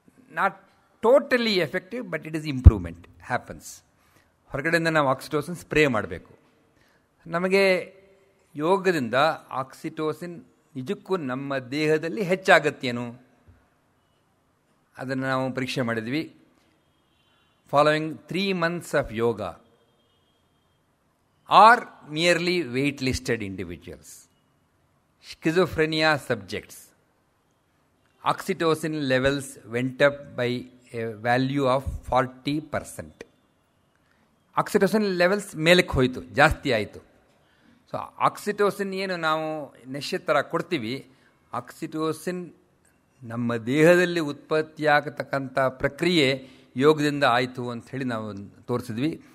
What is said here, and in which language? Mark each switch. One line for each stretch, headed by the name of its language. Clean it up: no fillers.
English: Not totally effective, but it is improvement happens.
Kannada: ಹೊರಗಡೆಯಿಂದ ನಾವು oxytocin spray ಮಾಡಬೇಕು. ನಮಗೆ ಯೋಗದಿಂದ ಆಕ್ಸಿಟೋಸಿನ್ ನಿಜಕ್ಕೂ ನಮ್ಮ ದೇಹದಲ್ಲಿ ಹೆಚ್ಚಾಗತ್ತೇನು ಅದನ್ನು ನಾವು ಪರೀಕ್ಷೆ ಮಾಡಿದ್ವಿ.
English: Following 3 months of yoga or merely wait-listed individuals, schizophrenia subjects, oxytocin levels went up by a value of 40%.
Kannada: Oxytocin levels ಮೇಲಕ್ಕೆ ಹೋಯಿತು, ಜಾಸ್ತಿ ಆಯಿತು. ಸೊ ಆಕ್ಸಿಟೋಸಿನ್ ಏನು ನಾವು ನಶೆ ಥರ ಕೊಡ್ತೀವಿ, ಆಕ್ಸಿಟೋಸಿನ್ ನಮ್ಮ ದೇಹದಲ್ಲಿ ಉತ್ಪತ್ತಿಯಾಗತಕ್ಕಂಥ ಪ್ರಕ್ರಿಯೆ ಯೋಗದಿಂದ ಆಯಿತು ಅಂಥೇಳಿ ನಾವು ತೋರಿಸಿದ್ವಿ.